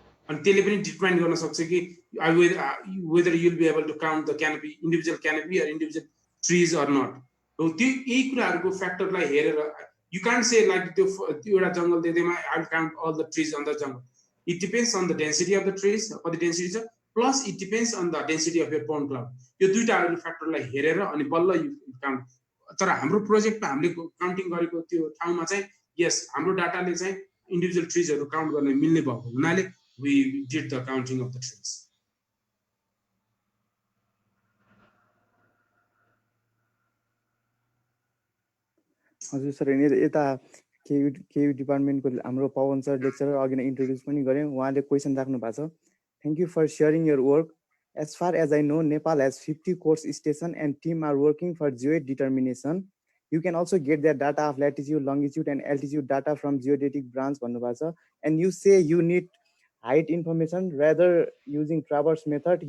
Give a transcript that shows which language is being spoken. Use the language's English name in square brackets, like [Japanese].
[Nepali] अनि त्यसले पनि डिटरमाइन गर्न सक्छ कि [English] whether you'll be able to count the canopy individual canopy or individual trees or not. So [Nepali] त्यो यही कुराहरुको फ्याक्टरलाई हेरेर [English] you can't say like [Nepali] एउटा जंगल देदेमा [English] I'll count all the trees on the jungle. It depends on the density of the trees or the density plus it depends on the density of your point cloud. [Nepali] यो दुईटा फ्याक्टरलाई हेरेर अनि बल्ल [English] you count. [Nepali] तर हाम्रो प्रोजेक्टमा हामीले counting गरेको त्यो ठाउँमा चाहिँ यस हाम्रो डाटाले चाहिँ इन्डिभिजुअल ट्रीजहरु काउन्ट गर्न मिल्ने भएको हुनाले [English] we did the counting of the trees. [Nepali] हजुर सर यता केयु डिपार्टमेन्टको हाम्रो पवन सर लेक्चरर अघि नै इन्ट्रोड्युस पनि गरे उहाँले क्वेशन राख्नु भएको छ. [English] Thank you for sharing your work. As far as I know, Nepal has 50 course stations and team are working for geoid determination. You can also get their data of latitude, longitude and altitude data from geodetic branch [Nepali] भन्नु भएको छ. [English] And you say you need height information rather using traverse method.